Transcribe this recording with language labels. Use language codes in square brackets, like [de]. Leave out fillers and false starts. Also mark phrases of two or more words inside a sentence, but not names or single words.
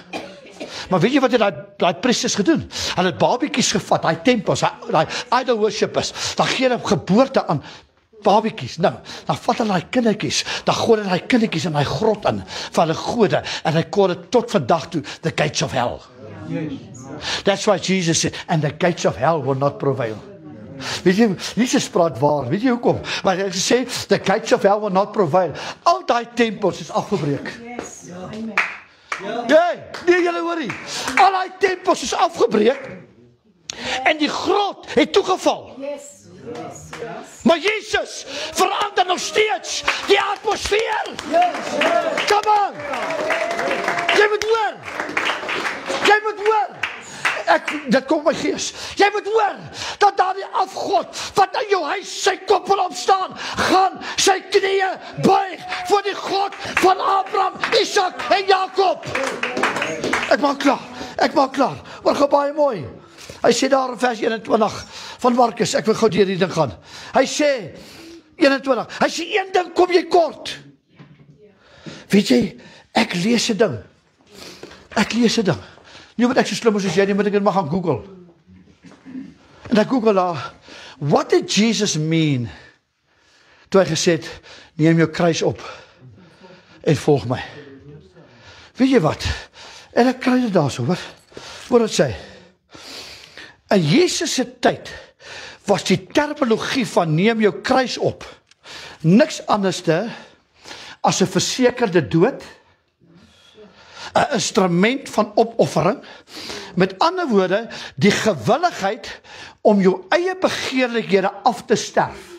[af] Maar weet jy wat het daai priesters gedoen? Hulle het babiekies gevat, daai tempels, daai [en] idol worshippers, [af] dan gee hulle geboorte aan babiekies. Nou, dan vat hulle daai kindertjies, dan gooi hulle daai kindertjies in daai grot in, van hulle gode, en hy kon dit tot vandag toe, [en] the gates of hell. That's why Jesus said, and the gates of hell will not prevail. [af] Weet jy, Jesus praat waar, weet jy hoekom? Want hy sê, [en] the gates of hell will not prevail. [af] Al daai tempels is afgebreek. Nee, julle hoor nie. Al daai tempels is afgebreek, en die grot het toegeval. Maar Jesus verander nog steeds die atmosfeer. [en] Come on. [af] Jy moet hoor. Dit kom my gees. Jy moet hoor, dat daar die afgod, wat in jou huis sy kop wil opstaan, gaan sy knieë buig voor die God van Abraham, Isak en Jakob. Ek maak klaar. Maar gaan baie mooi. Hy sê daar in vers 21 van Markus, ek wil gou deur die ding gaan. Hy sê, 21, hy sê, een ding kom jy kort. Weet jy, ek lees 'n ding. Nie moet ek so slim as jy nie, moet ek dit maar gaan Google. En ek Google daar, [en] what did Jesus mean, [af] toe hy gesê het, neem jou kruis op, en volg my. Weet jy wat, en ek kry dit daar so, hoor wat sê, in Jesus se tyd, was die terminologie van neem jou kruis op, niks anderste, as 'n versekerde dood, 'n instrument van opoffering, met ander woorde, die gewilligheid om jou eie begeerlikhede af te sterf.